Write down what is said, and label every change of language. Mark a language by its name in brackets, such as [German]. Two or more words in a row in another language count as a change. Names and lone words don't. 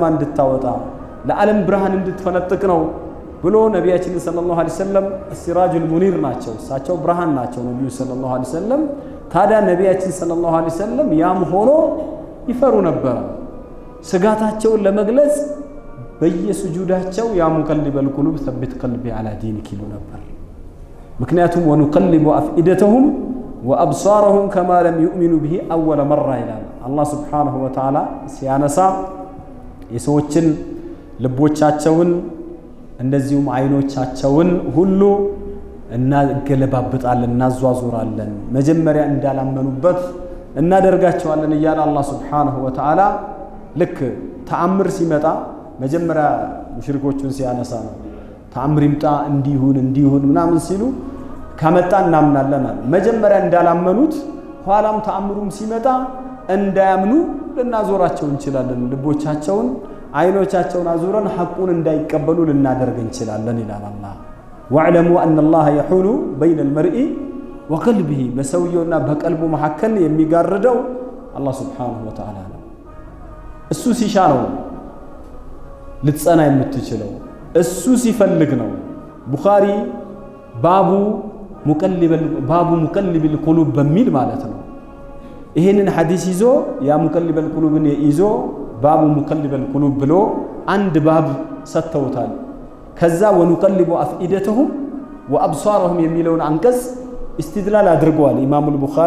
[Amharic] እንድታወጣ ለዓለም ብርሃን እንድትፈነጥቅ ነው ብሎ ነቢያችን [Arabic] صلى الله عليه وسلم سراج منير [Amharic] ናቸው እሳቸው ብርሃን ናቸው ነብዩ [Arabic] صلى الله عليه وسلم [Amharic] ታዲያ ነቢያችን [Arabic] صلى الله عليه وسلم [Amharic] ያም ሆኖ ይፈሩ ነበር ስጋታቸውን ለመግለጽ በየሱጁዳቸው [Arabic] يا مقلب القلوب ثبت قلبي على دينك [Amharic] ይሉ ነበር ምክንያቱም [Arabic] ونقلب أفئدتهم وأبصارهم كما لم يؤمنوا به اول مره [Amharic] ይላል አላህ [Arabic] سبحانه وتعالى [Amharic] ሲያነሳ የሰዎችን ልቦቻቸውን እንደዚሁም አይኖቻቸውን ሁሉ እናገለባብጣለን እናዟዙራለን መጀመሪያ እንዳላመኑበት እናደርጋቸዋለን እያለ አላህ [Arabic] سبحانه وتعالى [Amharic] ልክ ተአምር ሲመጣ መጀመሪያ ሙሽሪኮቹን ሲያነሳ ነው ተአምር ይምጣ እንዲሁን ምናምን ሲሉ ከመጣ እናምናለን መጀመሪያ እንዳላመኑት ኋላም ተአምሩም ሲመጣ እንዳያምኑ ልናዞራቸው እንችላለን ልቦቻቸውን አይኖቻቸውን አዙረን ሐቁን እንዳይቀበሉ ልናደርግ እንችላለን ይላል አላህ [Arabic] واعلموا أن الله يحول بين المرء وقلبه [Amharic] በሰውየውና በቀልቡ መሐከል የሚጋርደው አላህ [Arabic] سبحانه وتعالى [Amharic] ነው እሱ ሲሻ ነው ልትጸና የምትችለው እሱ ሲፈልግ ነው ቡኻሪ ባቡ [Arabic] مقلب القلوب [Amharic] በሚል ማለት ነው ይሄንን ሐዲስ ይዞ ያ ሙቀልበል ቁሉብን ይዞ [Arabic] باب مقلب القلوب [Amharic] ብሎ አንድ ባብ ሰጥተውታል ከዛ [Arabic] ونقلب أفئدتهم وأبصارهم [Amharic] የሚለውን አንቀጽ استدلال አድርገዋል ኢማሙ ቡኻሪ